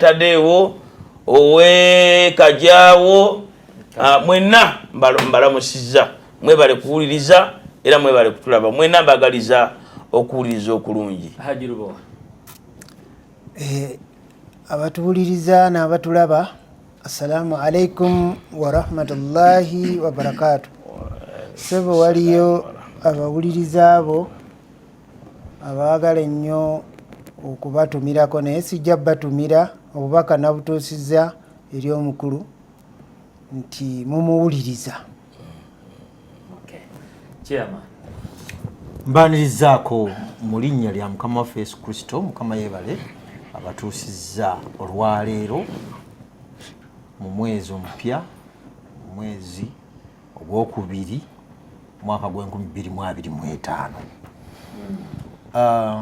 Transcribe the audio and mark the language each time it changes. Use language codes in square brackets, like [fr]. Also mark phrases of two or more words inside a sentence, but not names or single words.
[lg] Tadewo, ow'Ekajaawo, mwenna mbalamusizza, mwebale kuwuliriza era mwebale kutulaba, mwenna mbagaliza okuwuliriza okulungi. Hajirubo abatuwuliriza n'abatulaba, [ar] السلام عليكم ورحمة الله وبركاته. [lg] Sebo waliyo abawuliriza abo abaagala ennyo okubatumirako naye sijja batumira obubaka nabutuusizza eri omukulu nti mumuwuliriza. Mbanirizaako mu linnya lya Mukama waffe Yesu Kristo, Mukama yeebale abatuusizza olwaleero mu mwezi omupya, mwezi ogwokubiri mwaka gw'2025.